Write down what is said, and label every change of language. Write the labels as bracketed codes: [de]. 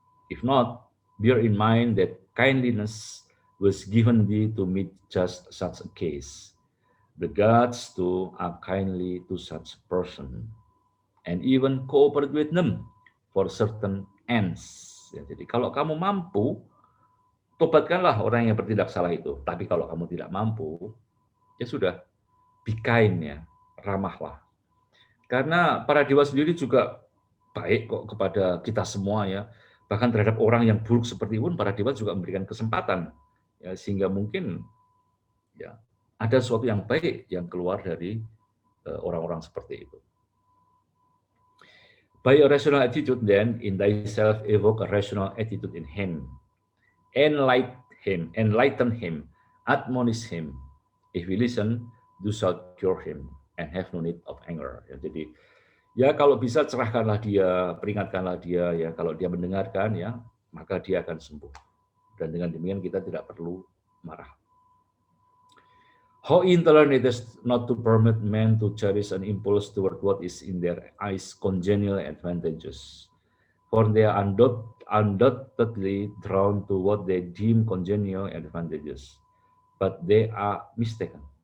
[en] If not, bear in mind that kindliness was given thee to meet just such a case. The gods too are kindly to such person, and even cooperate with them for certain ends. [id] Ya, jadi kalau kamu mampu, tobatkanlah orang yang bertindak salah itu. Tapi kalau kamu tidak mampu, ya sudah, [en] be kind [id] ya, ramahlah. Karena para dewa sendiri juga baik kok kepada kita semua ya. Bahkan terhadap orang yang buruk seperti pun para dewa juga memberikan kesempatan ya, sehingga mungkin ya ada sesuatu yang baik yang keluar dari orang-orang seperti itu. [en] By a rational attitude then, in thyself evoke a rational attitude in him. Enlighten him, admonish him. If we listen, thou shalt cure him, and have no need of anger. [id] Ya, jadi ya kalau bisa cerahkanlah dia, peringatkanlah dia ya. Kalau dia mendengarkan ya, maka dia akan sembuh. Dan dengan demikian kita tidak perlu marah. [en] How intolerant it is not to permit men to cherish an impulse toward what is in their eyes congenial and advantageous. For they are undoubtedly drawn to what they deem congenial and advantageous, but they are mistaken.